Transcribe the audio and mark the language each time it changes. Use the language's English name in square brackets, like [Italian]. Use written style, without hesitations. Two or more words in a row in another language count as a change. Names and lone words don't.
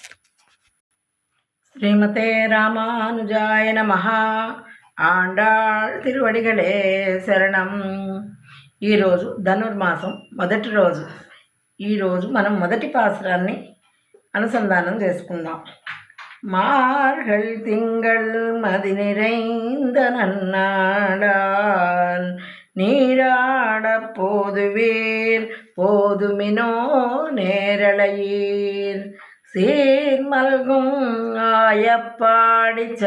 [Sanskrit] श्रीमते रामानुजाय नमः. [Tamil] ஆண்டாள் திருவடிகளே சரணம். [Telugu] ఈరోజు ధనుర్మాసం మొదటి రోజు. ఈరోజు మనం మొదటి పాసురాన్ని అనుసంధానం చేసుకుందాం. [Tamil] மார்கள் திங்கள் மதி நிறைந்த நன்னாளால் நீராடப் போதுவீர் போதுமினோ நேரலையீர் சீர்மல்கும் ஆயப்பாடி